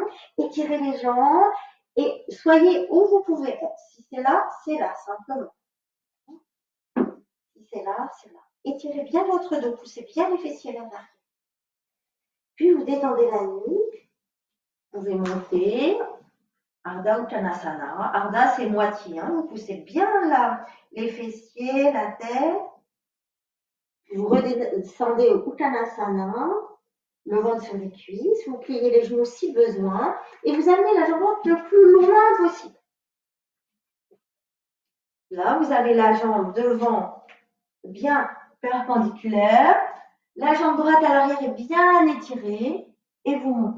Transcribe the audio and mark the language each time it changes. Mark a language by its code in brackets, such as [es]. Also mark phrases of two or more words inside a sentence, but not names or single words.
[fr] Étirez les jambes. Et soyez où vous pouvez être. Si c'est là, simplement. Si c'est là, c'est là. Étirez bien votre dos. Poussez bien les fessiers vers l'arrière. Puis vous détendez la nuque. Vous pouvez monter. Ardha Uttanasana. Ardha, c'est moitié. Hein. Vous poussez bien là les fessiers, la tête. Vous redescendez au Uttanasana, le ventre sur les cuisses, vous pliez les genoux si besoin et vous amenez la jambe droite le plus loin possible. Là, vous avez la jambe devant bien perpendiculaire, la jambe droite à l'arrière est bien étirée et vous montez.